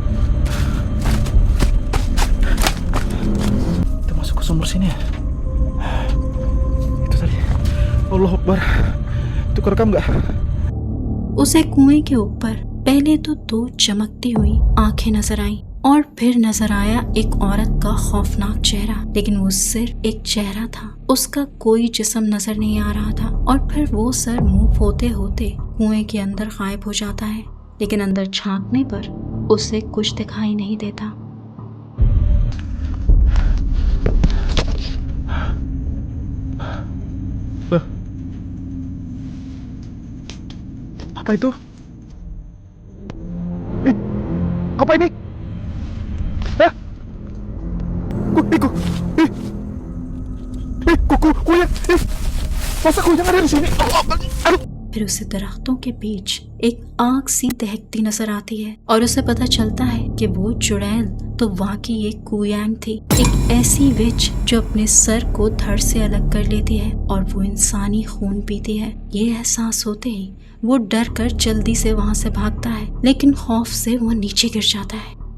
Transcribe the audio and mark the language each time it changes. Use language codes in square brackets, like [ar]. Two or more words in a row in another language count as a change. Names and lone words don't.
[id] Kita masuk ke sumur sini ya? Itu tadi. [ar] Allahu Akbar. [id] Itu kerekam nggak? [hi] उसे कुएं के ऊपर पहले तो दो चमकती हुई आंखें नजर आईं और फिर नजर आया एक औरत का खौफनाक चेहरा, लेकिन वो सिर्फ एक चेहरा था, उसका कोई जिस्म नजर नहीं आ रहा था। और फिर वो सर मूव होते होते कुएं के अंदर गायब हो जाता है, लेकिन अंदर झांकने पर उसे कुछ दिखाई नहीं देता। [id] Apa itu? Apa ini? Masa kuyang ada di sini? Aduh. [hi] फिर उसे दरख्तों के बीच एक आग सी दहकती नजर आती है और उसे पता चलता है कि वो चुड़ैल तो वाकई एक कुयांग थी, एक ऐसी विच जो अपने सर को धड़ से अलग कर लेती है और वो इंसानी खून पीती है। ये एहसास होते ही वो डर कर जल्दी से वहाँ से भागता है, लेकिन खौफ से वो नीचे गिर जाता है।